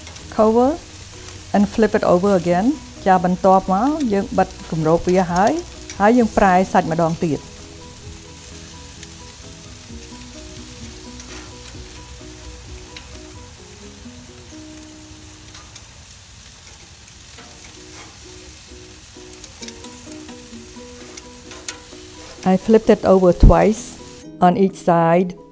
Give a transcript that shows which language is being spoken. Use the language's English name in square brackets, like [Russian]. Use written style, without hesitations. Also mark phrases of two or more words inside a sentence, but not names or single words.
[English] cover and flip it over again [Khmer] ចាបន្ទាប់មកយើងបិទគម្របវាហើយយើងប្រែសាច់ម្ដងទៀត [English] I flipped it over twice on each side